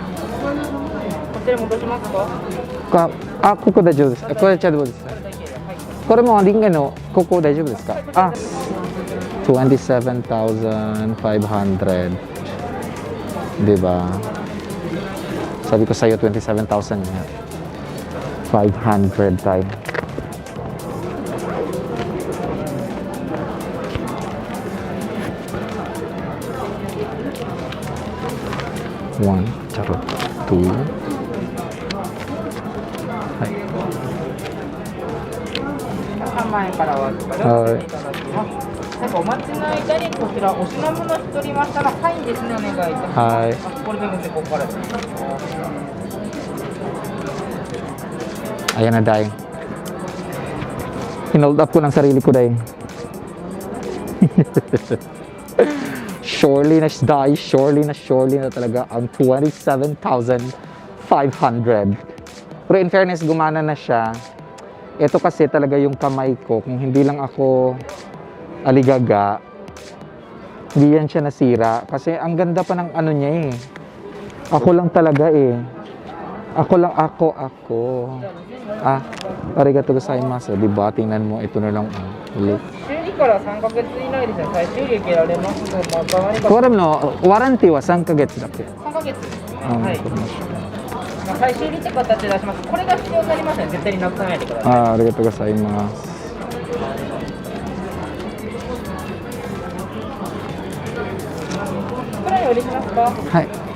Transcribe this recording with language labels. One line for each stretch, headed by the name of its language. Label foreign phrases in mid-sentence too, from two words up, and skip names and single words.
Japanese: こちら戻しますか？あ、ここ大丈夫です。これ大丈夫です。これもリンゲのここ大丈夫ですか？あ、27,500.
Filipino: Diba? Sabi ko sa'yo 27,000 nga. 500 tayo.
English: One, charot. Two.
Japanese: Hai. 3万円からははい。なんかお待ちの間にこちらお品物しとりましたらサインですね、お願いいたします。はい。これで見てここからです。
Filipino: Ayan na, Day. Hinold up ko ng sarili ko, Day. Surely na, Day. Surely na talaga ang 27,500. Pero
English: in fairness,
Filipino: gumana na siya. Ito kasi talaga yung kamay ko. Kung hindi lang ako aligaga, hindi yan siya nasira. Kasi ang ganda pa ng ano niya eh. Ako lang talaga eh. Ako.
Japanese: あ、ありがとうございます.
Filipino: Diba? Tingnan mo, ito na lang. Ulit.
Japanese: これのワランティは3ヶ月だっけ？3ヶ月。はい。最終利って形で出します。これが必要になりますね。絶対になくさないでください。ありがとうございます。これお入れしますか？はい。